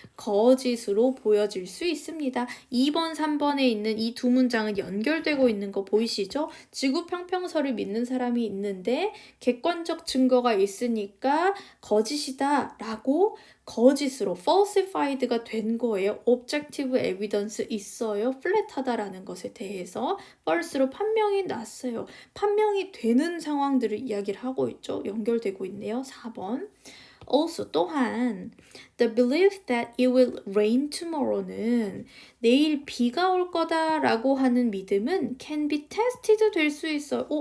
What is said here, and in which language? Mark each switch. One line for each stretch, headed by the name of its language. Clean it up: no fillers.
Korean: 거짓으로 보여질 수 있습니다. 2번, 3번에 있는 이 두 문장은 연결되고 있는 거 보이시죠? 지구 평평설을 믿는 사람이 있는데 객관적 증거가 있으니까 거짓이다 라고 거짓으로 falsified가 된 거예요. objective evidence 있어요. flat하다라는 것에 대해서 false로 판명이 났어요. 판명이 되는 상황들을 이야기를 하고 있죠. 연결되고 있네요. 4번.
English: Also
Korean: 또한
English: the belief that it will rain tomorrow는
Korean: 내일 비가 올 거다라고 하는 믿음은
English: can be tested
Korean: 될 수 있어요.